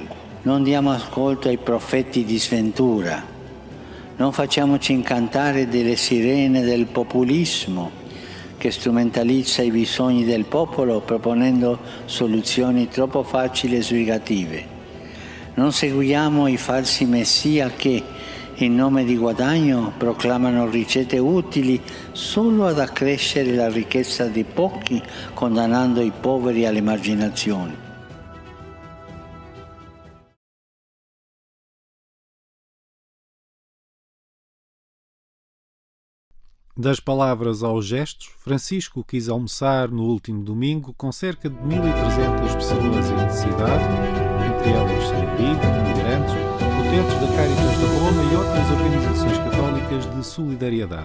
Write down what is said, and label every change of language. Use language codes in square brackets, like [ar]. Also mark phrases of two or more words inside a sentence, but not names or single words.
[it] Non diamo ascolto ai profeti di sventura, non facciamoci incantare delle sirene del populismo che strumentalizza i bisogni del popolo proponendo soluzioni troppo facili e sbrigative. Non seguiamo i falsi messia che, in nome di guadagno, proclamano ricette utili solo ad accrescere la ricchezza di pochi, condannando i poveri all'emarginazione. [pt] Das palavras aos gestos, Francisco quis almoçar no último domingo com cerca de 1.300 pessoas em necessidade, entre elas sem-abrigo, migrantes, utentes da Caritas de Roma e outras organizações católicas de solidariedade.